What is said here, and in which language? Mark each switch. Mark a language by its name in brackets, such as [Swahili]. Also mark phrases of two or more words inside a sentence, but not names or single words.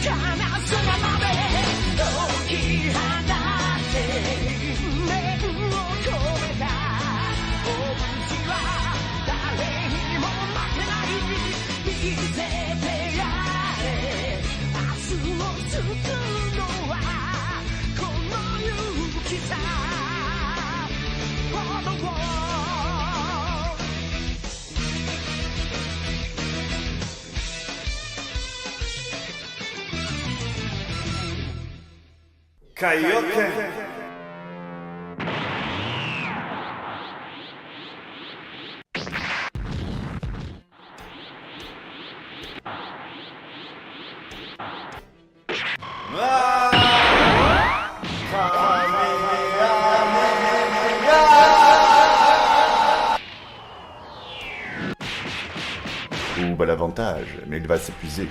[Japanese] かな空まで解き放って念を込めた拳は誰にも負けない見せてやれ明日を救うのはこの勇気さ [French] Kaioken. Oob a l'avantage, mais il va s'épuiser.